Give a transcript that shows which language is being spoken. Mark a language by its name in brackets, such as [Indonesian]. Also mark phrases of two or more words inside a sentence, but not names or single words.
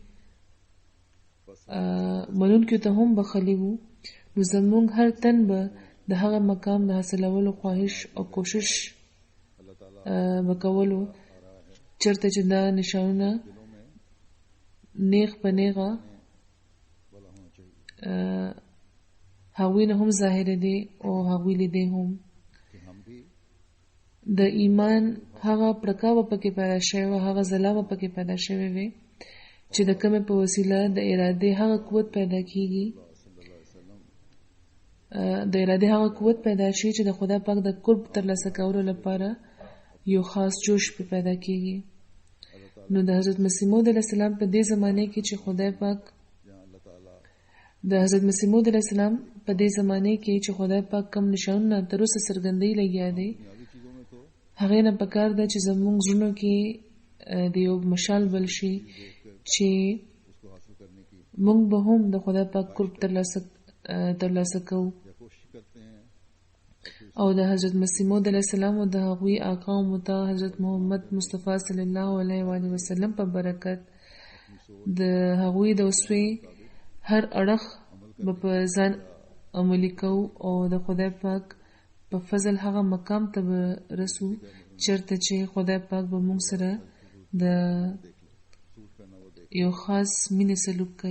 [Pashto] منونکو ته هم بخلي وو، نو زموږ هر تن به د هغه مقام د حاصلولو خواهش او کوشش به کولو چېرته چې دا نشانونه نیغ په نیغه [Urdu] والا ہونا چاہیے [Pashto] هغوی نه هم ظاهره دي او هغوی لیدې هم. [Urdu] کہ ہم بھی [Pashto] د ایمان هغه پړکا به پکې پیدا شوی وه، هغه ځلا به پکې پیدا شوی وي چې د کومې په وسیله د ارادې هغه قوت پیدا کیږي، د ارادې هغه قوت پیدا شي چې د خدای پاک د قرب ترلاسه کولو لپاره یو خاص جوش په پیدا کیږي. نو د حضرت مسیح موعود [Arabic] علیه السلام [Pashto] په دې زمانه کې چې خدای پاک [Urdu] جہاں اللہ تعالیٰ [Pashto] د حضرت مسیح موعود [Arabic] علیه السلام [Pashto] په دې زمانه کې چې خدای پاک کم نشانونه تر اوسه څرګندۍ لګیا دی، [Urdu] دنیاوی چیزوں میں تو [Pashto] هغې نه پکار ده چې زموږ زړونو کې د یو مشال بل شي چې [Urdu] اس کو حاصل کرنے کی [Pashto] موږ به هم د خدای پاک قرب ترلاسه کوو. [Urdu] یا کوشش کرتے ہیں اور پھر [Pashto] او د حضرت مسیح موعود [Arabic] علیه السلام [Pashto] او د هغوی آقا او متا حضرت محمد مصطفی [Arabic] صلی الله علیه و آله وسلم [Pashto] په برکت د هغوی د وسوي هر اړخ په ځان عملي کو او د خدای پاک په فضل هغه مقام ته رسو چرته چې خدای پاک به موږ سره د یو خاص مینې سلوک کوي.